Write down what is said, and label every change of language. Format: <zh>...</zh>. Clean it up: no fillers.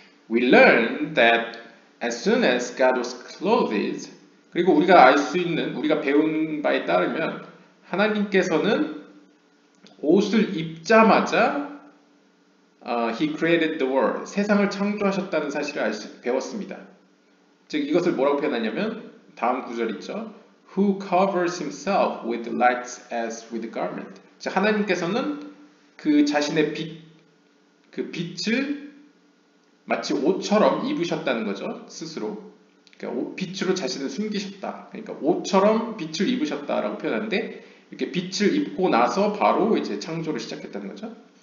<en>We learn that as soon as God was clothed,</en> <ko>그리고 우리가 알 수 있는, 우리가 배운 바에 따르면 하나님께서는 옷을 입자마자</ko> <en>He created the world.</en> <ko>세상을 창조하셨다는 사실을 배웠습니다. 즉 이것을 뭐라고 표현하냐면 다음 구절 있죠.</ko> <en>Who covers himself with light as with a garment.</en> <ko>즉 하나님께서는 그 자신의 그 빛을 마치 옷처럼 입으셨다는 거죠. 스스로. 그러니까 빛으로 자신을 숨기셨다. 그러니까 옷처럼 빛을 입으셨다라고 표현하는데 이렇게 빛을 입고 나서 바로 이제 창조를 시작했다는 거죠.</ko>